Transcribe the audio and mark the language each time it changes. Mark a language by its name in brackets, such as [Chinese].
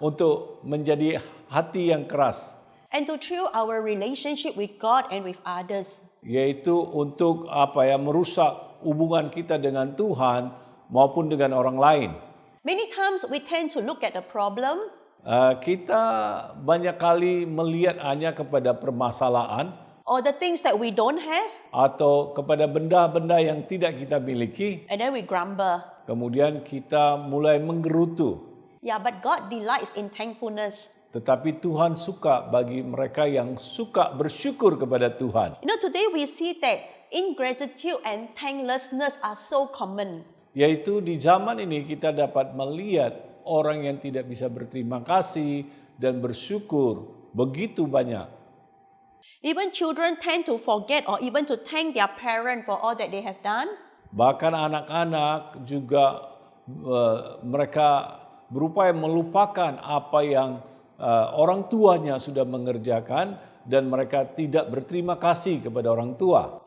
[Indonesian] untuk menjadi hati yang keras, [English] and to thrill our relationship with God and with others. [Indonesian] yaitu untuk merusak hubungan kita dengan Tuhan maupun dengan orang lain. [English] Many times we tend to look at the problem [Indonesian] Kita banyak kali melihat hanya kepada permasalahan [English] or the things that we don't have, [Indonesian] atau kepada benda-benda yang tidak kita miliki, [English] and then we grumble. [Indonesian] kemudian kita mulai menggerutu. [English] Yeah, but God delights in thankfulness. [Indonesian] Tetapi Tuhan suka bagi mereka yang suka bersyukur kepada Tuhan. [English] Today we see that ingratitude and thanklessness are so common. [Indonesian] Yaitu di zaman ini kita dapat melihat orang yang tidak bisa berterima kasih dan bersyukur begitu banyak. [English] Even children tend to forget or even to thank their parent for all that they have done. [Indonesian] Bahkan anak-anak juga mereka berupaya melupakan apa yang orang tuanya sudah mengerjakan dan mereka tidak berterima kasih kepada orang tua.